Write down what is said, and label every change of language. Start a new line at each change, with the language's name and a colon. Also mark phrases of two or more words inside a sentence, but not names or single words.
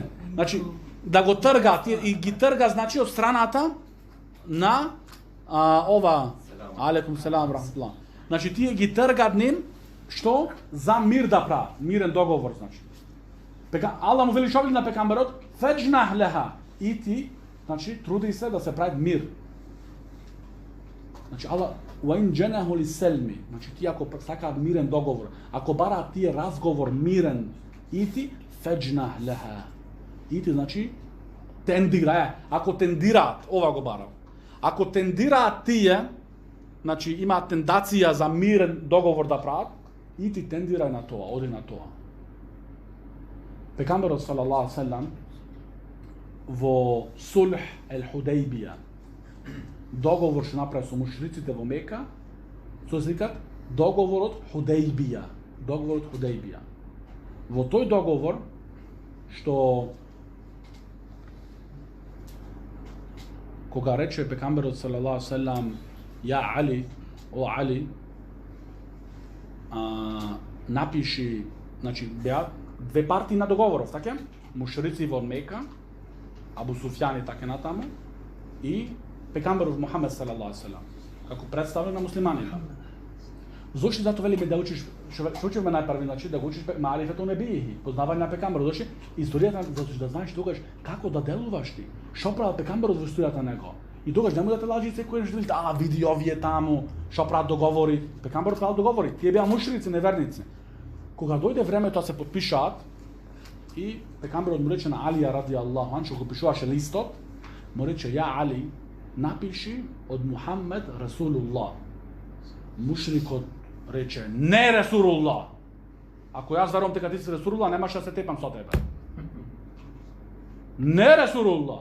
Macedonian: Значи да го трга и ги трга, значи од страната на ова
Arabic: عليكم السلام رحمة الله.
Macedonian: Значи тие ги тргат ним што за мир да прават, мирен договор, значи. Аллах му вели шо на пекамберот,
Arabic: فاجنح لها.
Macedonian: И ти, значи труди се да се прави мир. Значи Аллах
Arabic: وَإِنْ جَنَهُ لِسَلْمِ.
Macedonian: Значи ти ако сакаат мирен договор, ако бараат тие разговор мирен, ити
Arabic: فاجنح لها.
Macedonian: Ити значи тендира. Ако тендираат, ова го барам. Ако тендираат тие, значи имаат тендација за мирен договор да прават, ити тендирај на тоа, оди на тоа. Пекамберот
Arabic: صلى الله عليه وسلم
Macedonian: во Сулх ел-Худейбија, договор што направи со мушриците во Мека, со се викат договорот Худейбија. Во тој договор што кога рече пекамберот
Arabic: صلى الله عليه وسلم
Macedonian: ја Али, о Али, напиши, значи беа две партии на договоров, така? Мушрици во Мека, Абу Суфјан и така натаму, и пекамберот Мухамед
Arabic: صلى الله عليه وسلم,
Macedonian: како представник на муслиманите. Зошто затоа велиме да учиш, што учиме најпрви, значи да го учиш маарифето небији, познавање на пекамберот, зошто историјата, зашто да знаеш тогаш како да делуваш ти, што прави пекамберот во историјата него. И тогаш немој да те лажи секој нешто, види овие таму, што прават договори. Пекамберот правил договори, тие беа мушрици, неверници. Кога дојде времето да се потпишаат, и пекамберот му рече на Алија
Arabic: رضي الله عن,
Macedonian: што го пишуваше листот, му рече, ја Али, напиши од Мухаммед Расулуллах. Мушрикот рече, не Расулуллах. Ако јас верувам дека ти си Расулуллах, немаш да се тепам со тебе. Не Расулуллах.